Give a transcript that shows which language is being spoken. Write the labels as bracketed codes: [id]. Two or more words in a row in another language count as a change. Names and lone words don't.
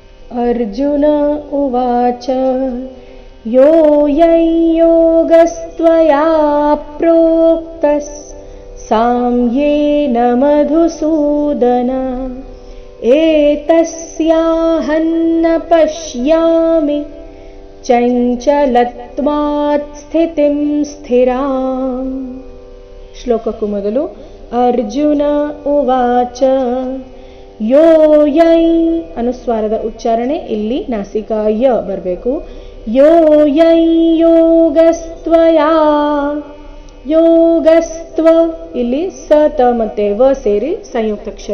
[sa] अर्जुन उवाच योऽयं योगस्त्वया प्रोक्तः साम्येन मधुसूदन एतस्याहं न पश्यामि चञ्चलत्वात् स्थितिं स्थिराम्. [kn] ಶ್ಲೋಕಕ್ಕೂ ಮೊದಲು [sa] ಅರ್ಜುನ ಉವಾಚ ಯೋಯೈ [kn] ಅನುಸ್ವಾರದ ಉಚ್ಚಾರಣೆ ಇಲ್ಲಿ ನಾಸಿಕಾ ಯ ಬರಬೇಕು. [sa] ಯೋಯೈ ಯೋಗಸ್ತ್ವಯಾ ಯೋಗಸ್ತ್ವ [kn] ಇಲ್ಲಿ ಸ ತ ಮತ್ತೆ ವ ಸೇರಿ ಸಂಯುಕ್ತಾಕ್ಷರ.